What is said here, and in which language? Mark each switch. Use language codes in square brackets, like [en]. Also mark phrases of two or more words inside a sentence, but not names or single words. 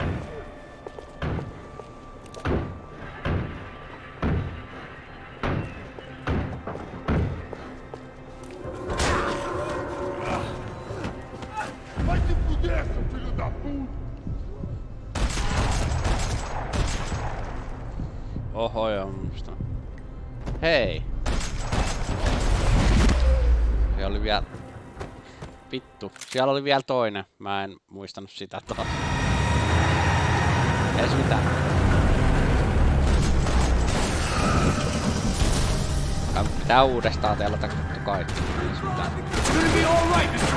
[pt] Vai se fuder, seu filho da puta! [fi] Oho, joo, musta. Hei! Se oli vielä... Vittu, siellä oli vielä toinen. Mä en muistanut sitä taas. Ei se mitään. Pitää uudestaan telata kaikki. Ei se mitään. [en] It's gonna be all right, Mr.